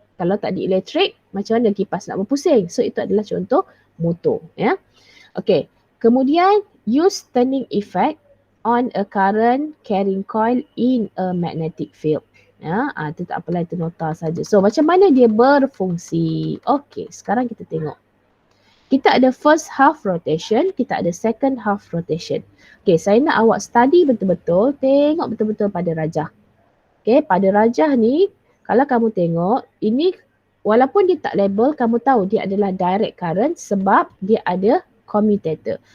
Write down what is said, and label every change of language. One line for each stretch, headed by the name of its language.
Malay: Kalau tak ada elektrik, macam mana kipas nak berpusing? So itu adalah contoh motor. Ya. Okay, kemudian
English: use turning effect on a current carrying coil in a magnetic field.
Malay: Itu tak apalah, itu nota saja. So macam mana dia berfungsi? Okey, sekarang kita tengok. Kita ada first half rotation, kita ada second half rotation. Okey, saya nak awak study betul-betul, tengok betul-betul pada rajah. Okey, pada rajah ni, kalau kamu tengok, ini walaupun dia tak label, kamu tahu dia adalah direct current sebab dia ada commutator.